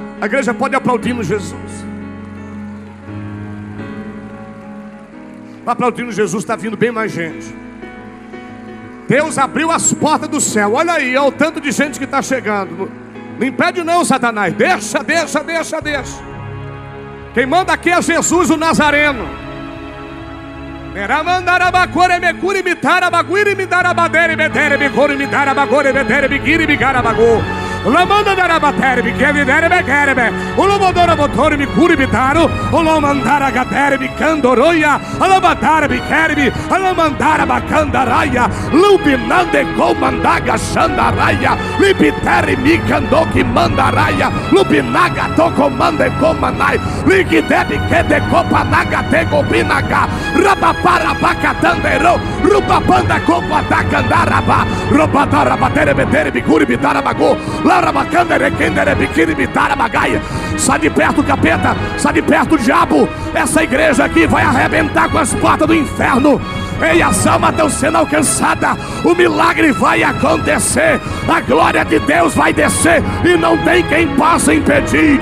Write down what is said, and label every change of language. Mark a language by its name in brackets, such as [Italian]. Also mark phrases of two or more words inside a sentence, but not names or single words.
[Portuguese] A igreja pode aplaudir Jesus. Aplaudindo Jesus, está vindo bem mais gente. Deus abriu as portas do céu. Olha aí, olha o tanto de gente que está chegando. Não impede não, Satanás. Deixa. Quem manda aqui é Jesus, o Nazareno. Lamanda darabatere mi quer videre me querebe. Ulomodora botore mi curi bitaro. Ulomandara gadere mi candoroia. Alabatara mi querebe. Alamandara bacandaraia. Lubinande comandaga xandaraia. Libitere mi candoki mandaraia. Lubinaga toko mande comanai. Ligidebi que de copanaga te gobinaga. Rabapara bacatandero. Rubapanda copa da candaraba. Robadara batere betere mi curi bitarabago. Sai de perto, capeta. Sai de perto, diabo. Essa igreja aqui vai arrebentar com as portas do inferno. Ei, as almas estão sendo alcançadas. O milagre vai acontecer. A glória de Deus vai descer. E não tem quem possa impedir.